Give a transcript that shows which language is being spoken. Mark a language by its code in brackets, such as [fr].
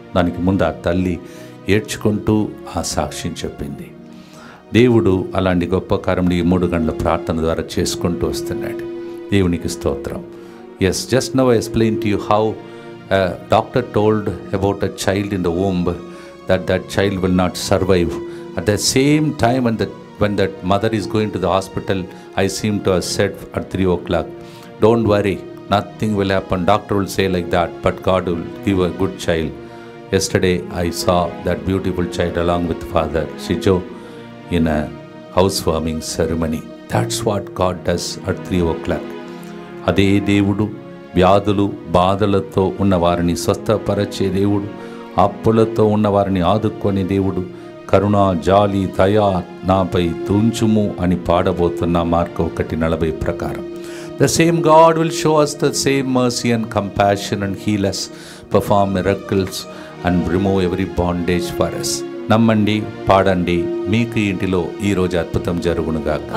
[te] దానికి ముందు ఆ తల్లి ఏడ్చుకుంటూ ఆ సాక్ష్యం చెప్పింది. దేవుడు అలాంటి గొప్ప కార్యములు ఈ 3 గంటల ప్రార్థన ద్వారా చేసుకుంటూ వస్తున్నాడు. దేవునికి స్తోత్రం. [en] Yes, just now I explain to you how doctor told about a child in the womb that child will not survive. At the same time when that mother is going to the hospital, I seem to have said at 3 o'clock, don't worry, nothing will happen. Doctor will say like that, but God will give a good child. Yesterday I saw that beautiful child along with Father Sijo in a housewarming ceremony. That's what God does at 3 o'clock. [te] అదే దేవుడు వ్యాధులు బాధలతో ఉన్నవారిని స్వస్థపరచే దేవుడు, అప్పులతో ఉన్నవారిని ఆదుకొని దేవుడు, కరుణ జాలి దయా నాపై తుంచుము అని పాడబోతున్న మార్కు 1:40 ప్రకారం. [en] The same God will show us the same mercy and compassion and heal us, perform miracles and remove every bondage for us. [te] నమ్మండి, పాడండి, మీకు ఇంటిలో ఈరోజు అద్భుతం జరుగునుగాక.